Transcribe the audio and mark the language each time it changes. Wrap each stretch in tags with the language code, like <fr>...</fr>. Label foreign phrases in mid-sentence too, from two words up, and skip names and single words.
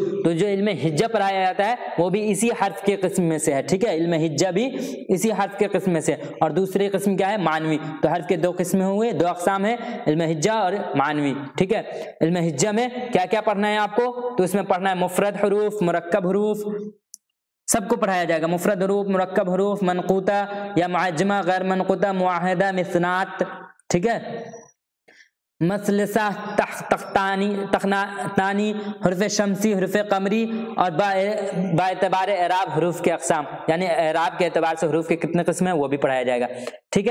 <ur>تو جو علم ہجہ پڑھایا جاتا ہے وہ بھی اسی حرف کے قسم میں سے ہے، ٹھیک ہے؟ علم ہجہ بھی اسی حرف کے قسم میں سے۔ اور دوسری قسم کیا ہے؟ معنوی۔ تو حرف کے 2 قسمیں ہوئے، 2 اقسام ہیں، علم ہجہ اور معنوی، ٹھیک ہے؟ علم ہجہ میں کیا کیا پڑھنا ہے آپ کو؟ تو اس میں پڑھنا ہے مفرد حروف، مرکب حروف، سب کو پڑھایا جائے گا۔ مفرد حروف، مرکب حروف، منقوطہ یا معجمہ، غیر منقوطہ، معاہدہ، مثنات، ٹھیک ہے؟ مثلثہ، تخناتانی، حروف شمسی، حروف قمری، اور با اعتبار اعراب حروف کے اقسام، یعنی اعراب کے اعتبار سے حروف کے کتنے قسم ہیں وہ بھی پڑھایا جائے گا، ٹھیک ہے؟</ur>